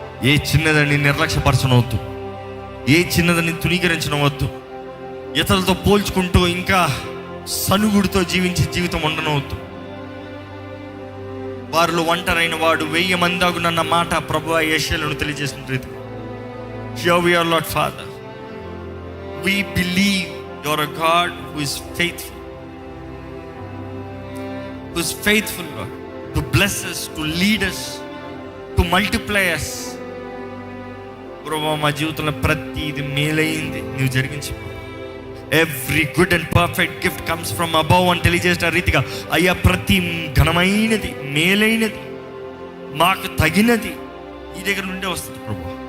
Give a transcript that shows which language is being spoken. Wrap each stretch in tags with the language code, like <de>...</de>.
<te>ఏ చిన్నదని నిర్లక్ష్యపరచనవద్దు, ఏ చిన్నదని తునీకరించనవద్దు. ఇతరులతో పోల్చుకుంటూ ఇంకా సనుగుడితో జీవించే జీవితం ఉండనవద్దు. వారిలో ఒంటరైన వాడు 1000 మంది అగునన్న మాట ప్రభువా యెషయాలో తెలియజేసిన రీతి,</te> <en>Here we are, Lord Father. We believe you are a God who is faithful. Who is faithful, Lord, to bless us, to lead us, to multiply us.</en> <te>ప్రభువా మా జీవితంలో ప్రతిది మేలైంది నీవు జరిగించు.</te> <en>every good and perfect gift comes from above</en> <te>అని తెలియజేసిన రీతిగా అయ్యా ప్రతి ఘనమైనది, మేలైనది, మాకు తగినది ఈ దగ్గర నుండే వస్తుంది ప్రభు.</te>